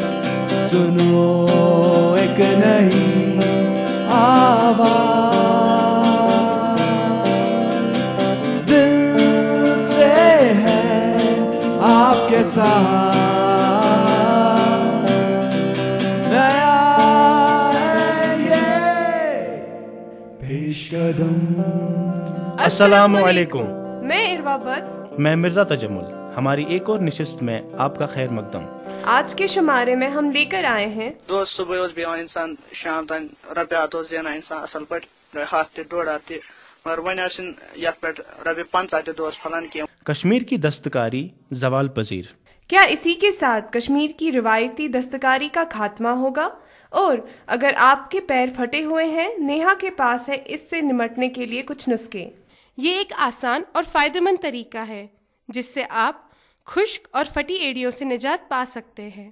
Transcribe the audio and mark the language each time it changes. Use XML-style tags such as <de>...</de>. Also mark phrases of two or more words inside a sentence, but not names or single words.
<ur>سنو ایک نئی آواز, دل سے ہے آپ کے ساتھ نیا ہے یہ پیش قدم. السلام علیکم. میں عروا بت. میں مرزا تجمل. ہماری ایک اور نشست میں آپ کا خیر مقدم. آج کے شمارے میں ہم لے کر آئے ہیں</ur> <ks>دوست صبح بیان انسان شام تان رپیات زینان انسان اصل پہ ہاتھ تہ ڈوڑ ہاتھ تہ مگر ون یت پہ رپیہ 50 تہ دوست پھلان کی.</ks> <ur>کشمیر کی دستکاری زوال پذیر. کیا اسی کے ساتھ کشمیر کی روایتی دستکاری کا خاتمہ ہوگا؟ اور اگر آپ کے پیر پھٹے ہوئے ہیں، نیہا کے پاس ہے اس سے نمٹنے کے لیے کچھ نسخے. یہ ایک آسان اور فائدہ مند طریقہ ہے جس سے آپ خشک اور پھٹی ایڑیوں سے نجات پا سکتے ہیں.</ur>